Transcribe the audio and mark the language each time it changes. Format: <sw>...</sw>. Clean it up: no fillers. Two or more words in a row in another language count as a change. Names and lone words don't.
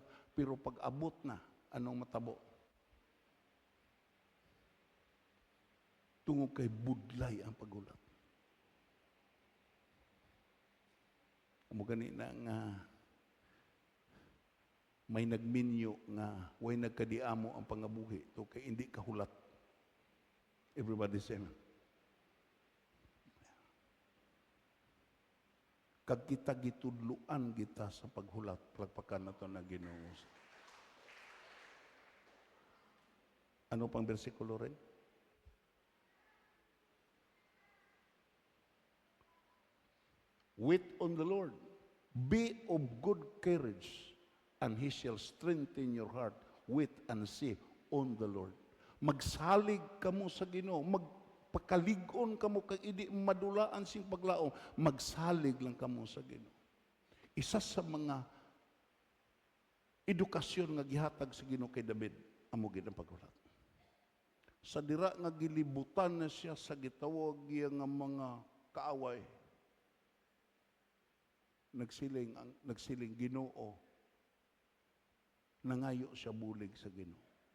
<hil>Pero pag abot na, anong matabo? Tungod kay budlay ang paghulat. Amo gani na nga may nagminyo nga way nagkadiamo ang pangabuhi to kay hindi kahulat.</hil> <en>Everybody say amen.</en> <hil>Kag kita gitudluan kita sa paghulat, plagpakan nato na Ginoo. Ano pang bersikulo rin?</hil> <en>Wait on the Lord. Be of good courage, and He shall strengthen your heart. Wait and see on the Lord.</en> <hil>Magsalig kamo sa Ginoo, magpakaligon kamo kag idi madulaan sing paglaom, magsalig lang kamo sa Ginoo. Isa sa mga edukasyon nga gihatag sa Ginoo kay David, amo gid ang paghulat. Sa dira nga gilibutan na siya sa gitawag nga mga kaaway, nagsiling Ginoo, nangayo siya bulig sa Ginoo.</hil>